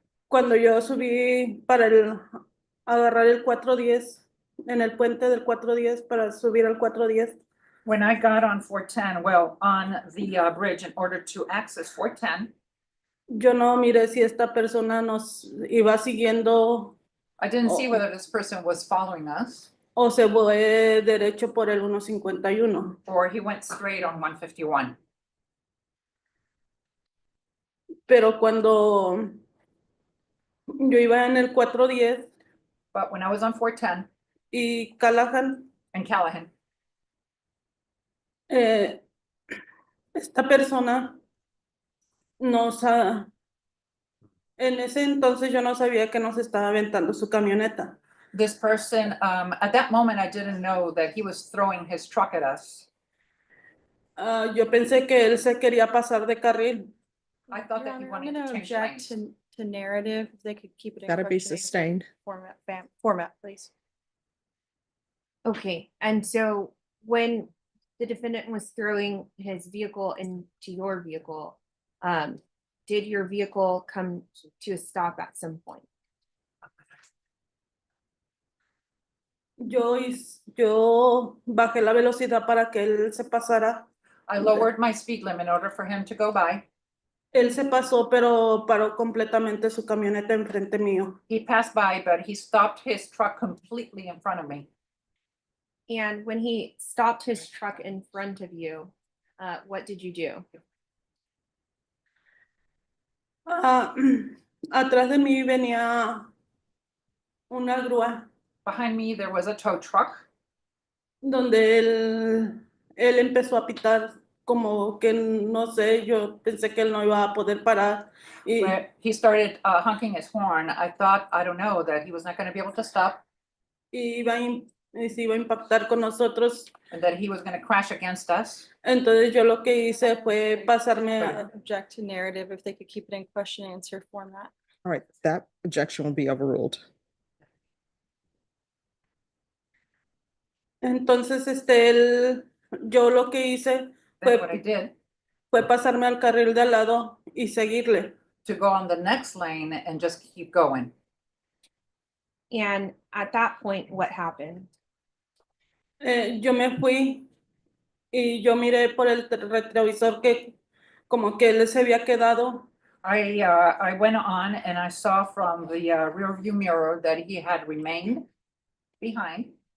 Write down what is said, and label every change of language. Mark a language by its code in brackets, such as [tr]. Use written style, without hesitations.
[es] cuando yo subí para agarrar el 410, en el puente del 410 para subir al 410, [en] When I got on 410, on the bridge in order to access 410, [es] yo no miré si esta persona nos iba siguiendo [en] I didn't see whether this person was following us [es] o se fue derecho por el 151. [en] or he went straight on 151. [es] Pero cuando yo iba en el 410 [en] But when I was on 410 [es] y Callahan, [en] and Callahan, [es] esta persona en ese entonces yo no sabía que nos estaba aventando su camioneta. [en] this person, at that moment, I didn't know that he was throwing his truck at us. [es] Yo pensé que él se quería pasar de carril. [en] I thought that he wanted to change lanes. To narrative, if they could keep it in. Gotta be question and answer sustained. Format, please. Okay, and so when the defendant was throwing his vehicle into your vehicle, did your vehicle come to a stop at some point? [es] Yo bajé la velocidad para que él se pasara. [en] I lowered my speed limit in order for him to go by. [es] Él se pasó, pero paró completamente su camioneta enfrente mío. [en] He passed by, but he stopped his truck completely in front of me. And when he stopped his truck in front of you, what did you do? [es] Atrás de mí venía una grúa [en] Behind me, there was a tow truck [es] donde él empezó a pitar como que no sé, yo pensé que él no iba a poder parar y [en] where he started honking his horn. I thought, I don't know, that he was not going to be able to stop [es] y se iba a impactar con nosotros. [en] and that he was going to crash against us. [es] Entonces yo lo que hice fue pasarme [en] Object to narrative, if they could keep it in question and answer format. All right, that objection will be overruled. [es] entonces yo lo que hice [en] Then what I did, [es] fue pasarme al carril de al lado y seguirle. [en] to go on the next lane and just keep going. And at that point, what happened? [es] Yo me fui y yo miré por el retrovisor que como que él se había quedado. [en] I went on and I saw from the rear view mirror that he had remained behind.